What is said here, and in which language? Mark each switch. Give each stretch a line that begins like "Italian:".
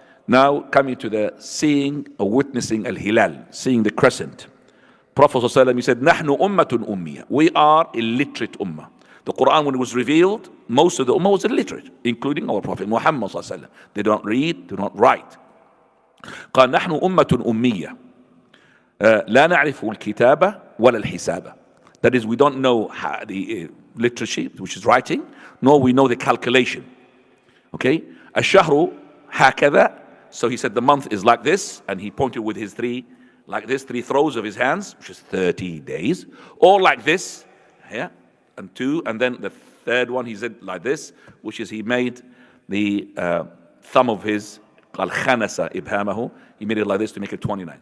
English: Now coming to the seeing or witnessing al-hilal, seeing the crescent. Prophet ﷺ, he said,
Arabic: نحن أمة أمية.
English: We are illiterate ummah. The Quran, when it was revealed, most of the ummah was illiterate, including our Prophet Muhammad ﷺ. They don't read, do not write.
Arabic: قال نحن أمة أمية لا نعرف الكتابة ولا الحسابة.
English: That is, we don't know the literacy, which is writing, nor we know the calculation.
Arabic: Okay? الشهر هكذا.
English: So he said the month is like this, and he pointed with his three throws of his hands, which is 30 days, or like this, yeah, and two, and then the third one he said like this, which is he made the thumb of his
Arabic: قال خنس إبهامه,
English: he made it like this to make it 29.